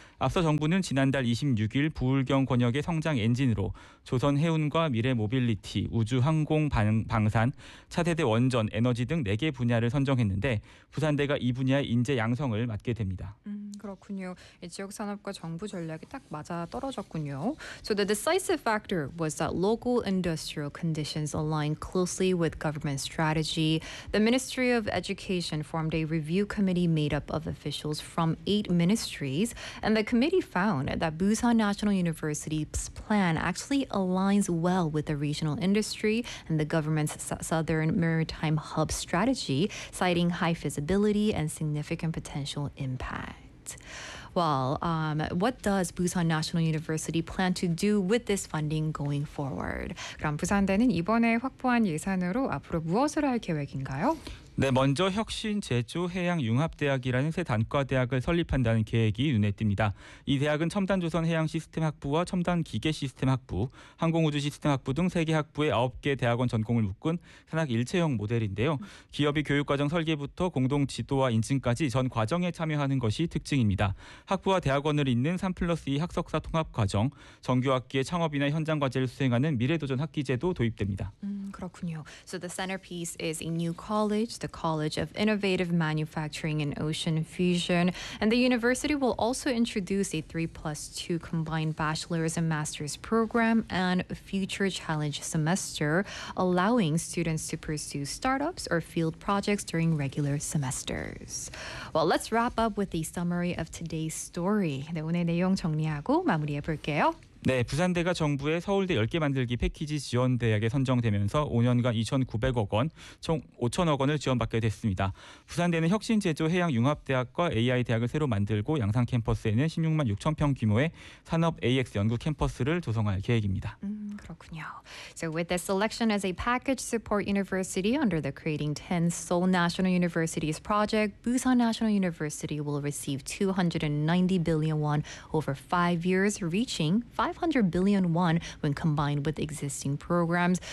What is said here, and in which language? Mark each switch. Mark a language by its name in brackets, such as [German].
[Korean] 앞서 정부는 지난달 26일 부울경 권역의 성장 엔진으로 조선 해운과 미래 모빌리티, 우주 항공 방산, 차세대 원전, 에너지 등 4개 분야 분야를 선정했는데 부산대가 이 분야의 인재 양성을 맡게 됩니다. 그렇군요. 지역 산업과 정부 전략이 딱 맞아 떨어졌군요. [English] So the decisive factor was that local industrial conditions align closely with government strategy. The Ministry of Education formed a review committee made up of officials from 8 ministries, and the committee found that Busan National University's plan actually aligns well with the regional industry and the government's Southern Maritime Hub strategy, citing high feasibility and significant potential impact. Well, what does Busan National University plan to do with this funding going forward? [Korean] 그럼 부산대는 이번에 확보한 예산으로 앞으로 무엇을 할 계획인가요? 네, 먼저 혁신 제조 해양 융합 대학이라는 새 단과 대학을 설립한다는 계획이 눈에 띕니다. 이 대학은 첨단 조선 해양 시스템 학부와 첨단 기계 시스템 학부, 항공 우주 시스템 학부 등 세 개 학부의 9개 대학원 전공을 묶은 산학 일체형 모델인데요. 기업이 교육 과정 설계부터 공동 지도와 인증까지 전 과정에 참여하는 것이 특징입니다. 학부와 대학원을 잇는 3+2 학석사 통합 과정, 정규 학기에 창업이나 현장 과제를 수행하는 미래 도전 학기제도 도입됩니다. 그렇군요. [English] So the centerpiece is a new college, the College of Innovative Manufacturing and Ocean Fusion. And the university will also introduce a 3+2 combined bachelor's and master's program and future challenge semester, allowing students to pursue startups or field projects during regular semesters. Well, let's wrap up with a summary of today's story. [Korean] 네, 오늘 내용 정리하고 마무리해 볼게요. 네, 부산대가 정부의 서울대 10개 만들기 패키지 지원 대학에 선정되면서 5년간 2,900억 원, 총 5,000억 원을 지원받게 됐습니다. 부산대는 혁신 제조 해양 융합 대학과 AI 대학을 새로 만들고 양산 캠퍼스에는 16만 6천 평 규모의 산업 AX 연구 캠퍼스를 조성할 계획입니다. 그렇군요. [English] So with the selection as a package support university under the Creating 10 Seoul National University's project, Busan National University will receive 290 billion won over 5 years, reaching 500 billion won when combined with existing programs.